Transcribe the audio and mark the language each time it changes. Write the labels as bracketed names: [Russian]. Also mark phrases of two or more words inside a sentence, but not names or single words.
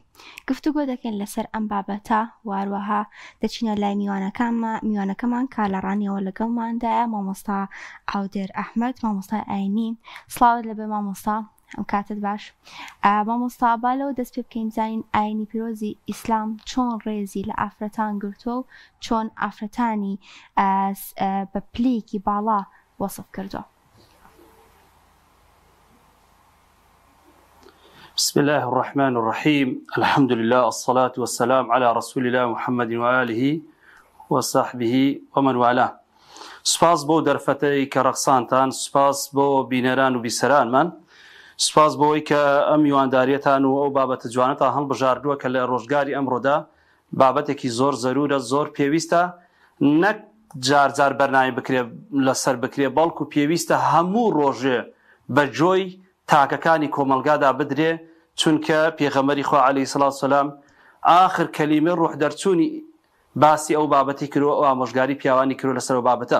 [Central Kurdish] گفتوگۆ دەکەین لەسەر ئەم بابەتە، واروها دەچینە لای میوانەکەمان کە لە ڕانیەوە لەگەڵماندایە مامۆستا عودێر ئەحمەد، مامۆستای ئاینی. سڵاوت لەبێ مامۆستا، ئەم کاتت باش. مامۆستا بالەوە دەست پێ بکەین بزانین ئاینی پیرۆزی ئیسلام چۆن ڕێزی لە ئافرەتان گرتووە و چۆن ئافرەتانی بە پلەیەکی باڵا وەسف کردووە. [Arabic] بسم الله الرحمن الرحيم. الحمد لله، الصلاة والسلام على رسول الله محمد وآله وصحبه ومن والاه. [Central Kurdish] سپاس بۆ دەرفەتەی کە ڕەقسانتان، سپاس بۆ بینەران و بیسەرانمان، سپاس بۆی کە ئەم میوانداریەتان و ئەو بابەتە جوانەتان هەڵبژاردووە کە لە ڕۆژگاری ئەمڕۆدا بابەتێکی زۆر زەرورە، زۆر پێویستە، نەک جارجار بەرنامە بکرێ لەسەر بکرێ، بەڵکو پێویستە هەموو ڕۆژێ بە جۆی تاکەکانی کۆمەلگادا بدرێ، چونکە پێغەمبەری خوا [Arabic] عەلەیهی سەڵات وسەلام [Central Kurdish] ئاخر کەلیمە ڕوح دەرچوونی باسی ئەو بابەتی کردووە، ئەو ئامۆژگاری پیاوانی کردووە لەسەر ئەو بابەتە.